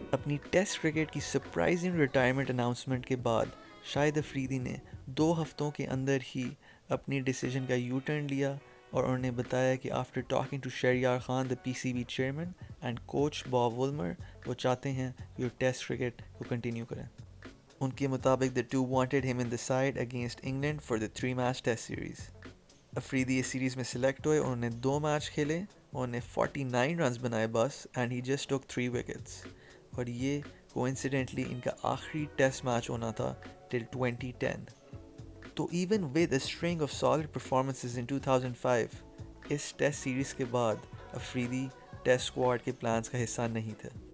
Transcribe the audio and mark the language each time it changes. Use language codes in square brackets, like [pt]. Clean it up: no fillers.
[ur] اپنی test cricket کی surprising retirement announcement کے بعد شاہد افریدی نے 2 ہفتوں کے اندر ہی اپنی ڈیسیژن کا یو ٹرن لیا, اور انہوں نے بتایا کہ [en] after talking to Shahryar Khan, the P C B chairman and coach Bob Woolmer, [ur] وہ چاہتے ہیں کہ وہ ٹیسٹ کرکٹ کو کنٹینیو کریں. ان کے مطابق [en] the two wanted him in the side against England for the 3-match test series. [ur] Afridi اس series میں سلیکٹ ہوئے, انہوں نے 2 میچ کھیلے, انہوں نے 49 رنز بنائے بس, [en] and he just took 3 wickets, [ur] اور یہ کوئنسیڈنٹلی ان کا آخری ٹیسٹ میچ ہونا تھا [en] Till 2010. [ur] تو [en] even with a string of solid performances in 2005, [ur] اس test series کے بعد افریدی ٹیسٹ اسکواڈ کے پلانز کا حصہ نہیں تھے.